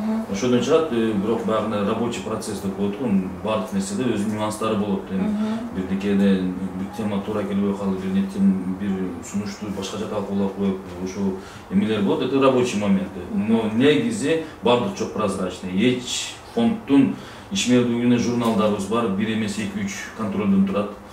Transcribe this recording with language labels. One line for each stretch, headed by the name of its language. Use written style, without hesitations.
Kyrgyz: Ошодон чыгат, бирок баягы
Russian: рабочий процесс
Kyrgyz: деп коет го, баардык нерседе өзүнүн нюанстары болот. Бирдекеде бир тема туура келбей калды, бир нетен бир сунушту башкача талкуулап коюп, ошол эмелер болот.
Russian: Это рабочий момент.
Kyrgyz: Но негизи баардык чок прозрачный. Эч фонддун ишмердүүлүгүнө журналдарыбыз бар, 1 эмес 2-3 контролдон турат.